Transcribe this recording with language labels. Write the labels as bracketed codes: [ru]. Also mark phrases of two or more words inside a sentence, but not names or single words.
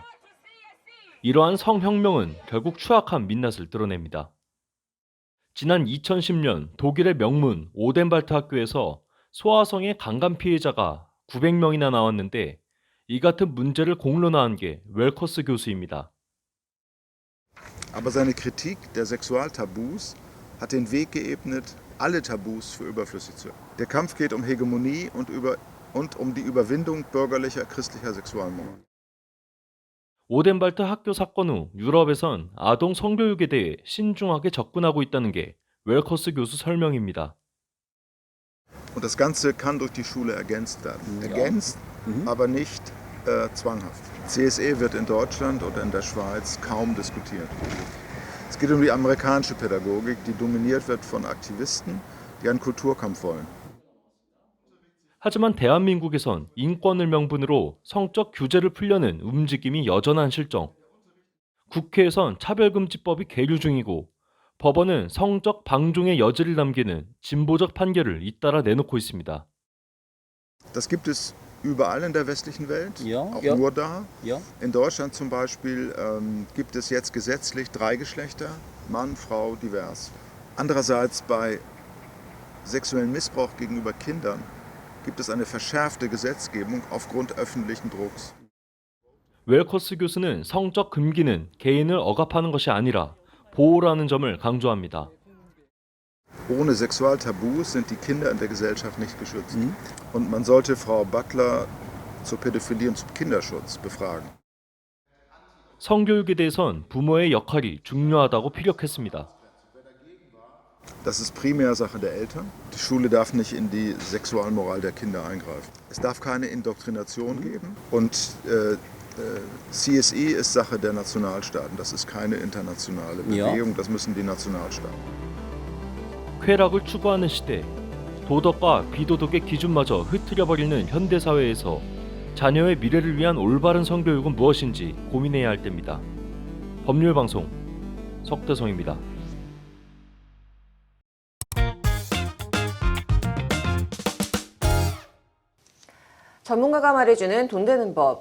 [ko] 이러한 성혁명은 결국 추악한 민낯을 드러냅니다. 지난 2010년 독일의 명문 오덴발트 학교에서 소아성의 강간 피해자가 900명이나 나왔는데 이 같은 문제를 공론화한 게 웰커스 교수입니다. [de] Aber seine Kritik der Sexualtabus hat den Weg geebnet, alle Tabus für überflüssig zu erklären. Der Kampf geht um Hegemonie und um die Überwindung bürgerlicher christlicher Sexualmoral. [ko] 오덴발트 학교 사건 후 유럽에선 아동 성교육에 대해 신중하게 접근하고 있다는 게 웰커스 교수 설명입니다. [de] Und das Ganze kann durch die Schule ergänzt werden. Ergänzt, aber nicht zwanghaft. CSE wird in Deutschland oder in der Schweiz kaum diskutiert. Es geht um die amerikanische Pädagogik, die dominiert wird von Aktivisten, die einen Kulturkampf wollen. [ko] 하지만 대한민국에선 인권을 명분으로 성적 규제를 풀려는 움직임이 여전한 실정. 국회에선 차별금지법이 계류 중이고 법원은 성적 방종의 여지를 남기는 진보적 판결을 잇따라 내놓고 있습니다. [de] Das gibt es überall in der westlichen Welt, auch nur da. In Deutschland zum Beispiel gibt es jetzt gesetzlich 3 Geschlechter, Mann, Frau, divers. Andererseits bei sexuellem Missbrauch gegenüber Kindern gibt es eine verschärfte Gesetzgebung aufgrund öffentlichen Drucks. [ko] 웰커스 교수는 성적 금기는 개인을 억압하는 것이 아니라 보호라는 점을 강조합니다. [de] Ohne Sexualtabus sind die Kinder in der Gesellschaft nicht geschützt. Und man sollte Frau Butler zur Pädophilie und zum Kinderschutz befragen. [ko] 성교육에 대해선 부모의 역할이 중요하다고 피력했습니다. [de] Das ist primär Sache der Eltern. Die Schule darf nicht in die Sexualmoral der Kinder eingreifen. Es darf keine Indoktrination geben. Und CSE ist Sache der Nationalstaaten. Das ist keine internationale Bewegung. Das müssen die Nationalstaaten. [ko] 쾌락을 추구하는 시대, 도덕과 비도덕의 기준마저 흐트려버리는 현대사회에서 자녀의 미래를 위한 올바른 성교육은 무엇인지 고민해야 할 때입니다. 법률방송 석대성입니다. 전문가가 말해주는 돈 되는 법.